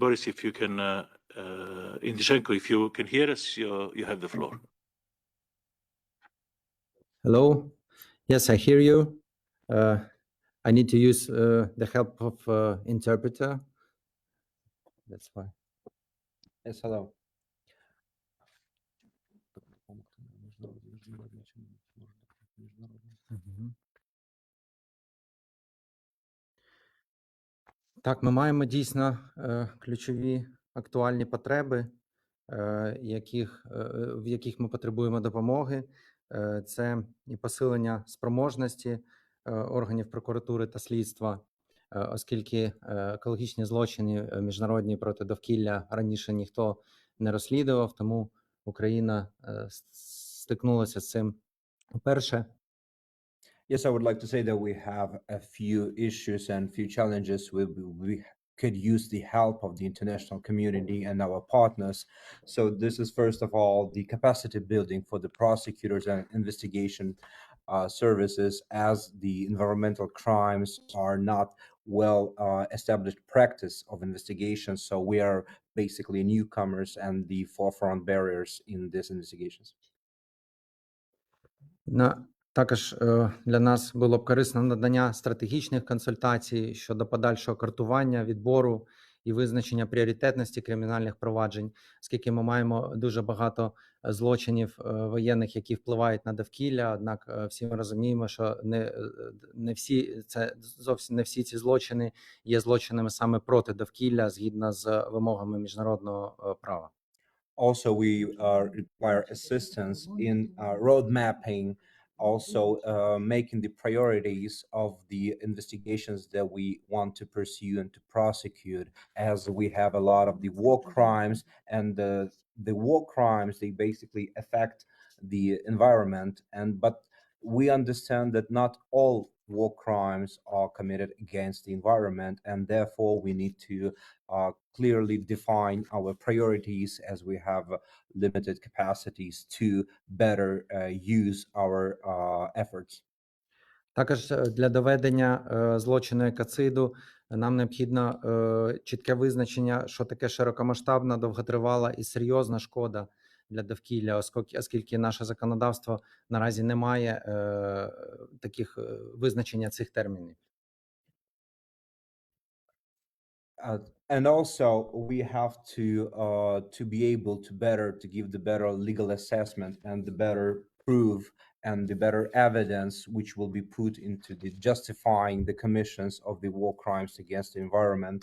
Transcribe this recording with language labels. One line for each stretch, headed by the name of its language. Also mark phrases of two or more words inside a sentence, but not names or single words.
English: Boris, if you can, Indichenko, if you can hear us, you have the floor. Hello. Yes, I hear you. I need to use the help of interpreter. That's why. Yes, hello.
Ukrainian: Так, ми маємо дійсно ключові актуальні потреби, в яких ми потребуємо допомоги. Це і посилення спроможності органів прокуратури та слідства, оскільки екологічні злочини міжнародні проти довкілля раніше ніхто не розслідував, тому Україна стикнулася з цим вперше.
English: Yes, I would like to say that we have a few issues and few challenges. We could use the help of the international community and our partners. So this is first of all the capacity building for the prosecutors and investigation services, as the environmental crimes are not well established practice of investigation. So we are basically newcomers and the forefront barriers in these investigations.
Ukrainian: Також для нас було б корисно надання стратегічних консультацій щодо подальшого картування, відбору і визначення пріоритетності кримінальних проваджень, оскільки ми маємо дуже багато злочинів воєнних, які впливають на довкілля, однак всі ми розуміємо, що зовсім не всі ці злочини є злочинами саме проти довкілля згідно з вимогами міжнародного права.
English: Also, we require assistance in road mapping, also making the priorities of the investigations that we want to pursue and to prosecute, as we have a lot of the war crimes, and the war crimes, they basically affect the environment, but we understand that not all war crimes are committed against the environment, and therefore we need to clearly define our priorities, as we have limited capacities to better use our efforts.
Ukrainian: Також для доведення злочину екоциду нам необхідно чітке визначення, що таке широкомасштабна, довготривала і серйозна шкода для довкілля, оскільки наше законодавство наразі не має таких визначення цих термінів.
English: And also we have to be able to give the better legal assessment and the better proof and the better evidence which will be put into the justifying the commissions of the war crimes against the environment.